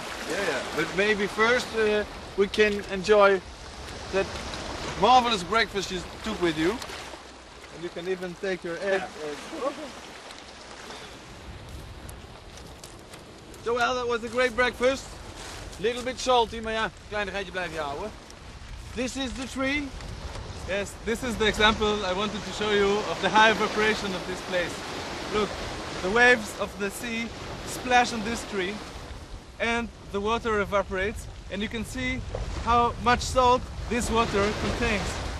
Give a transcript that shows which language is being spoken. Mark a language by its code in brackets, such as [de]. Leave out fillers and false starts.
[en] Yeah. But maybe first we can enjoy that marvelous breakfast you took with you. And you can even take your egg. Joel, that was a great breakfast. Little bit salty, [nl] maar ja, kleinigheidje blijf je houden. [en] This is the tree. Yes, this is the example I wanted to show you of the high evaporation of this place. Look, the waves of the sea splash on this tree and the water evaporates and you can see how much salt this water contains.